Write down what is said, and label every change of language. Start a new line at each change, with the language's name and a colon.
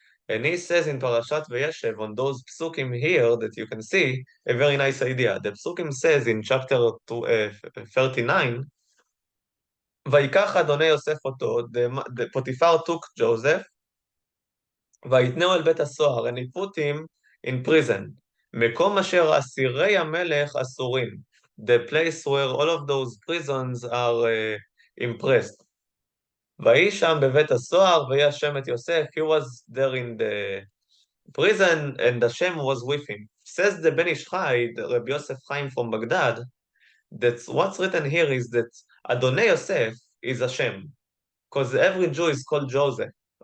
English: And he says in Parashat Vayechi on those psukim here that you can see a very nice idea. The psukim says in chapter 39,
Hebrew: ויקח אדוני יוסף אותו,
English: the Potiphar took Joseph,
Hebrew: ויתנהו אל בית הסוהר,
English: and he put him in prison.
Hebrew: מקום אשר אסירי המלך אסורים.
English: The place where all of those prisons are impressed.
Hebrew: ויהי שם בבית הסוהר, ויהי השם את יוסף,
English: he was there in the prison, and Hashem was with him. Says the Ben Ish Chai, the Rabbi Yosef Chaim from Baghdad, that what's written here is that Adonai Yosef is Hashem, because every Jew is called Joseph.